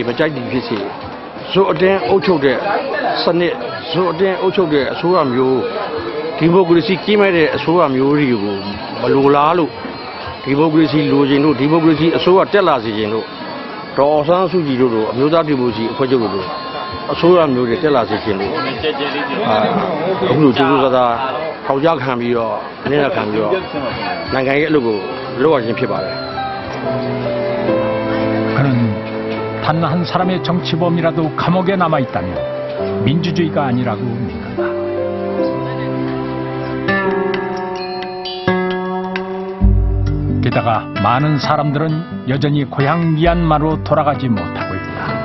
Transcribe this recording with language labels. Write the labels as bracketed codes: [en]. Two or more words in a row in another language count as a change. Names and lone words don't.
[my] မကြိုက်သည်ဖြစ်စေဇိုအတင်းအုပ်ချုပ်တဲ့စနစ်ဇိုအတင်းအုပ်ချုပ်တဲ့အစိုးရမျိုးဒီမိုကရေစီကြီးမဲ့တဲ့အစိုးရမျိုးတွေကိုမလိုလားလို့ဒီမိုကရေစီလိုချင်လို့ဒီမိုကရေစီအစိုးရတက်လာစေချင်လို့ဒေါ်ဆန်းစုကြည်တို့လိုအမျိုးသားဒီမိုကရေစီအဖွဲ့ချုပ်တို့အစိုးရမျိုးတွေတက်လာစေချင်လို့အခုလိုကျိုးသားထောက်ကြခံပြီးတော့အနေနဲ့ခံပြီးတော့နိုင်ငံရေးအလုပ်ကိုလုပ်ရခြင်းဖြစ်ပါတယ် [ko] 그는 단 한 사람의 정치범이라도 감옥에 남아있다면 민주주의가 아니라고 믿는다. 게다가 많은 사람들은 여전히 고향 미얀마로 돌아가지 못하고 있다.